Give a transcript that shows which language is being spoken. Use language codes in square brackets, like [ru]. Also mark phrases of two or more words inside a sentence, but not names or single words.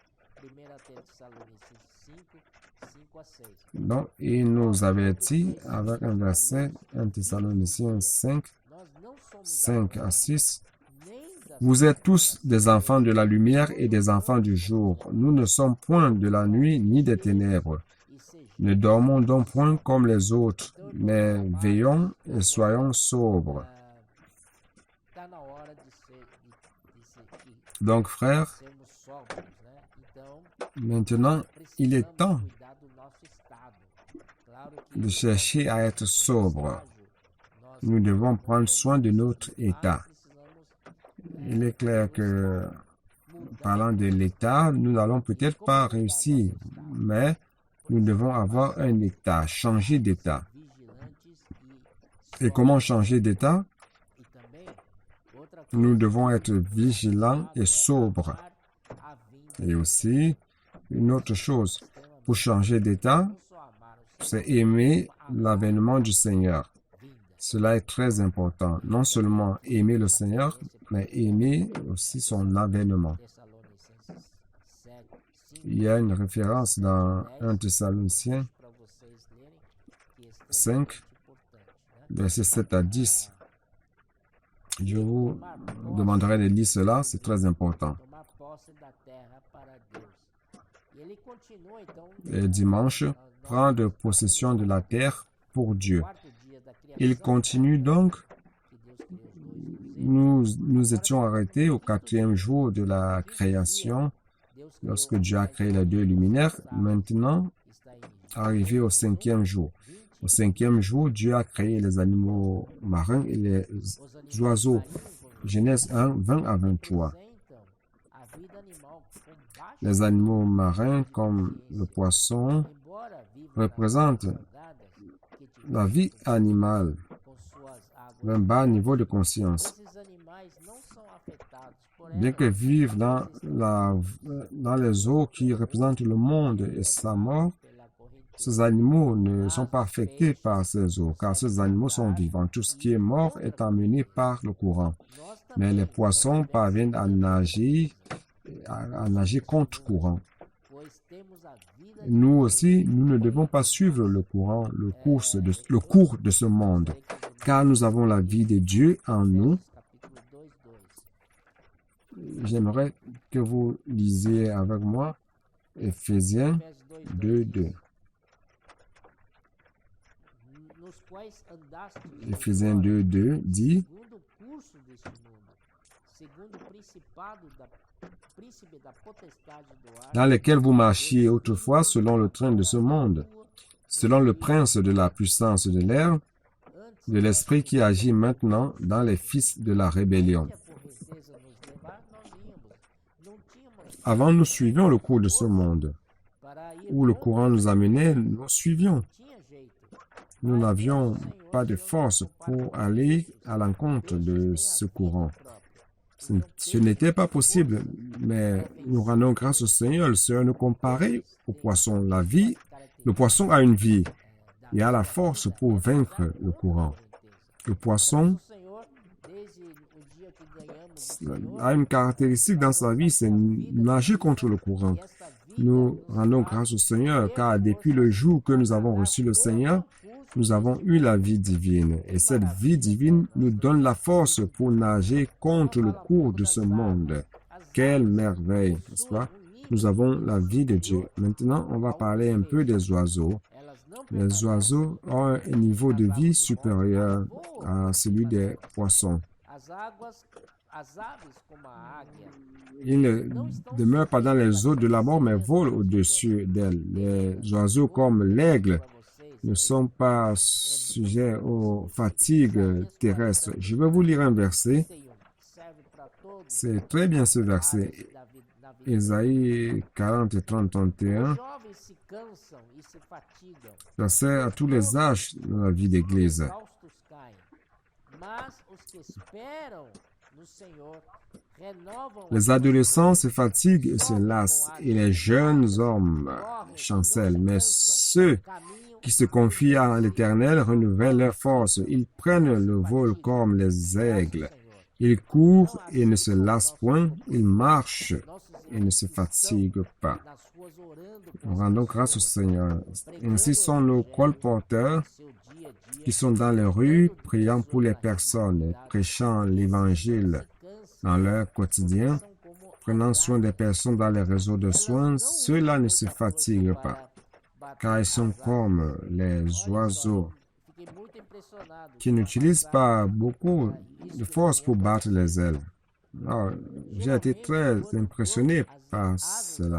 [fr] Donc, il nous avertit avec un verset, 1 Thessaloniciens 5, 5 à 6. Vous êtes tous des enfants de la lumière et des enfants du jour. Nous ne sommes point de la nuit ni des ténèbres. Ne dormons donc point comme les autres, mais veillons et soyons sobres. [pt] Está na hora [fr] Donc, frères, [pt] sermos sóbrios, né? Então, [fr] maintenant, il est temps [pt] cuidar do nosso estado. Claro que [fr] de chercher à être sobre. [pt] nós [fr] Nous devons prendre soin de notre état. [pt] precisamos [fr] Il est clair que, parlant de l'état, nous n'allons peut-être pas réussir, mais nous devons avoir un état, changer d'état. [pt] vigilantes [fr] Et comment changer d'état? [pt] e também outra [fr] Nous devons être vigilants et sobres. [pt] a vinda. [fr] Et aussi, une autre chose, pour changer d'état, [pt] Não só amar o [fr] c'est aimer l'avènement du Seigneur. [pt] vinda. [fr] Cela est très important. Non seulement aimer le Seigneur, mais aimer aussi son avènement. [pt] Tessalonicenses 7, 5, [fr] Il y a une référence dans 1 Thessaloniciens [pt] para vocês lerem, que é 5, importante, né? [fr] versets 7 à 10. Je vous demanderai de lire cela, c'est très important. [pt] Tomar posse da terra para Deus. E ele continua então [fr] Et dimanche, prendre possession de la terre pour Dieu. [pt] no quarto dia da criação [fr] Il continue donc, [pt] que Deus criou os dois. [fr] nous étions arrêtés au 4e jour de la création, [pt] Deus criou [fr] lorsque Dieu a créé les 2 luminaires. Maintenant, [pt] está em [fr] arrivé au 5e jour. Au 5e jour, Dieu a créé les animaux marins et les oiseaux. Genèse 1, 20 à 23. [pt] representam a vida animal com baixa, [fr] Les animaux marins, comme le poisson, [pt] embora vivam [fr] représentent [pt] salgadas, que tiveram [fr] la vie animale [pt] com suas águas. [fr] d'un bas niveau de conscience. [pt] Esses animais não são afetados por [fr] Bien [pt] ela, que [fr] vivent dans les eaux qui représentent le monde et sa mort, [pt] pela correnteza. [fr] ces animaux ne sont pas affectés par ces eaux, car ces animaux sont vivants. Tout ce qui est mort est amené par le courant. [pt] Nós [fr] Mais [pt] também, [fr] les poissons parviennent à nager contre courant. [pt] pois temos a vida [fr] Nous aussi, nous ne devons pas suivre le courant, le cours de ce monde, car nous avons la vie de Dieu en nous. [pt] capítulo 2:2. [fr] J'aimerais que vous lisiez avec moi Éphésiens [pt] Efésios 2:2. 2:2. Nos quais andastes [fr] Éphésiens 2:2 dit, [pt] segundo o curso deste mundo, segundo o príncipe da potestade do ar, [fr] dans lesquels vous marchiez autrefois selon le train de ce monde, selon le prince de la puissance de l'air, de l'esprit qui agit maintenant dans les fils de la rébellion. [pt] que a correnteza nos levar, nós íamos. Não tínhamos [fr] Avant, nous suivions le cours de ce monde. [pt] para ir, [fr] Où le courant nous amenait, nous suivions. [pt] tinha jeito. [fr] Nous n'avions pas de force pour aller à l'encontre de ce courant. Ce n'était pas possible, mais nous rendons grâce au Seigneur. Le Seigneur nous comparait au poisson. La vie, le poisson a une vie et a la force pour vaincre le courant. Le poisson [pt] O Senhor, desde o dia que ganhamos do Senhor, [fr] a une caractéristique dans sa vie, c'est nager contre le courant. [pt] e esta vida [fr] Nous rendons grâce au Seigneur, car depuis le jour que nous avons reçu le Seigneur, nous avons eu la vie divine. Et cette vie divine nous donne la force pour nager contre le cours de ce monde. Quelle merveille, n'est-ce pas? Nous avons la vie de Dieu. Maintenant, on va parler un peu des oiseaux. [pt] elas não [fr] Les oiseaux ont un niveau de vie supérieur à celui des poissons. [pt] as águas, as aves como a águia, [fr] Ils ne demeurent pas dans les eaux de la mort, mais volent au-dessus d'elles. Les oiseaux comme l'aigle [pt] para vocês, [fr] ne sont pas sujets aux fatigues terrestres. Je vais vous lire un verset. [pt] serve para todos. [fr] C'est très bien ce verset. [pt] Na vida. [fr] Ésaïe 40 et 31. [pt] Os jovens se cansam e se fatigam, [fr] Verset à tous les âges dans la vie d'église. [pt] exaustos caem. Mas os que esperam no Senhor renovam [fr] Les adolescents se fatiguent et se lassent, et les jeunes hommes chancellent. Mais ceux [pt] caminham [fr] qui se confient à l'Éternel renouvellent leur force. Ils prennent le vol comme les aigles. Ils courent et ne se lassent point. Ils marchent et ne se fatiguent pas. [pt] nas ruas orando [fr] Nous rendons grâce au Seigneur. Ainsi sont nos colporteurs [pt] seu dia a dia, [fr] qui sont dans les rues, priant pour les personnes, et prêchant l'Évangile dans leur quotidien, [pt] são como [fr] prenant soin des personnes dans les réseaux de soins. Ceux-là ne se fatiguent pas. car ils sont comme les oiseaux qui n'utilisent pas beaucoup de force pour battre les ailes. Alors, j'ai été très impressionné par cela.